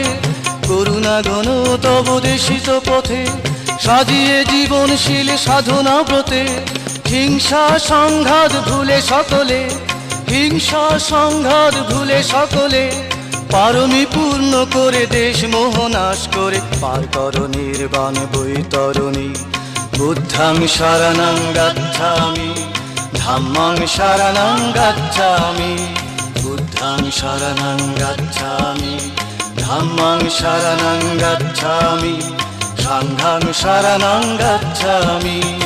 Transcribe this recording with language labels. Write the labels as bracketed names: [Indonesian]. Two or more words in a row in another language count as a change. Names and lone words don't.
[Bangla] করুণা ঘন তব দেশিত পথে সাজিয়ে জীবনশীল সাধনা ব্রতে। হিংসা সংঘাত ভুলে সকলে, হিংসা সংঘাত ভুলে সকলে, পারমি পূর্ণ করে দেশ মোহনাশ করে পার করো নির্বাণ বৈতরণী। [Pali] বুদ্ধাং শরণং গচ্ছামি, ধাম্মাং শরণং গচ্ছামি, বুদ্ধাং শরণং গচ্ছামি, ধাম্মাং শরণং গচ্ছামি, সাংঘাং শরণং গচ্ছামি।